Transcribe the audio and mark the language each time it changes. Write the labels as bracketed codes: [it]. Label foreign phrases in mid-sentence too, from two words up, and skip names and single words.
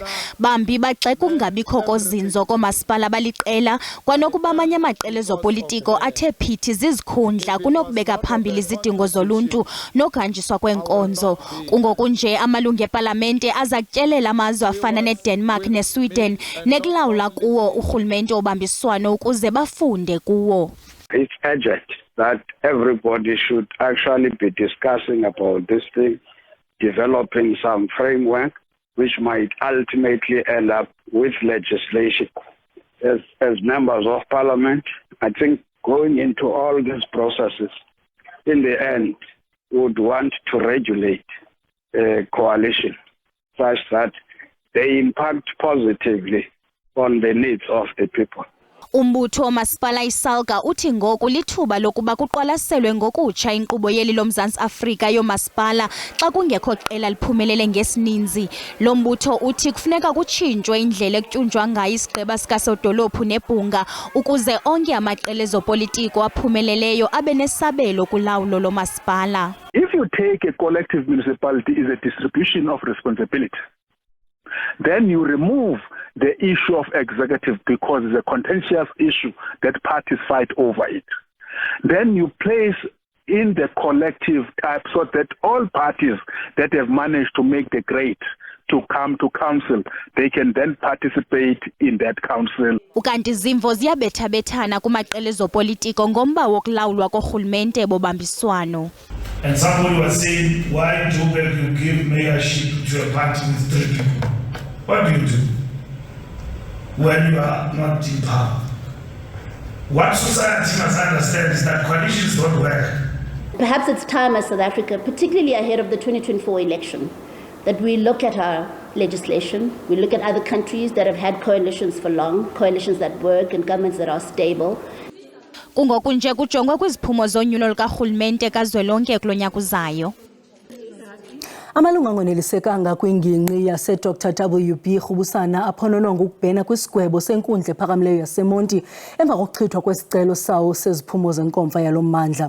[xh] Bambi bagxeka ukungabikho kozinzo koomasipala baliqela kwanokuba amanye amaqela ezopolitiko athe phithi zizikhundla kunokubeka phambili izidingo zoluntu nokuhanjiswa kwenkonzo. Kungokunje amalungu ePalamente aza kutyelela amazwe afana neDenmark neSweden nekulawula kuwo urhulumente wobambiswano ukuze bafunde kuwo. [en] It's urgent that everybody should actually be discussing about this thing, developing some framework which might ultimately end up with legislation. As members of Parliament, I think going into all these processes, in the end, would want to regulate a coalition such that they impact positively on the needs of the people. [xh] Umbutho wamasipala iSalga uthi ngoku lithuba lokuba kuqwalaselwe ngokutsha inkqubo yeli loMzantsi Afrika yomasipala xa kungekho qela liphumelele ngesininzi. Lo mbutho uthi kufuneka kutshintshwe indlela ekutyunjwa ngayo isigqeba sikasodolophu nebhunga ukuze onke amaqela ezopolitiko aphumeleleyo abe nesabelo kulawulo lomasipala. [en] If you take a collective municipality is a distribution of responsibility, then you remove the issue of executive because it's a contentious issue that parties fight over it. Then you place in the collective type so that all parties that have managed to make the grade to come to council, they can then participate in that council. [xh] Ukanti izimvo ziyabethabethana kumaqela ezopolitiko ngomba wokulawulwa korhulumente bobambiswano. [en] And somebody was saying, why do you give mayorship to a party with 3 people? What do you do when you are not in power? What society must understand is that coalitions don't work. Perhaps it's time as South Africa, particularly ahead of the 2024 election, that we look at our legislation, we look at other countries that have had coalitions for long, coalitions that work and governments that are stable. [xh] Kungokunje kujongwe kwiziphumo zonyulo lukarhulumente kazwelonke kulo nyaka uzayo. Amalungu angonelisekanga kwingingqi yase-Dr WB Ukufumana aphonononga ukubhena kwisigwebo senkundla ephakamileyo yaseMonti emva kokuchithwa kwesicelo sawo seziphumo zenkomfa yalo mmandla.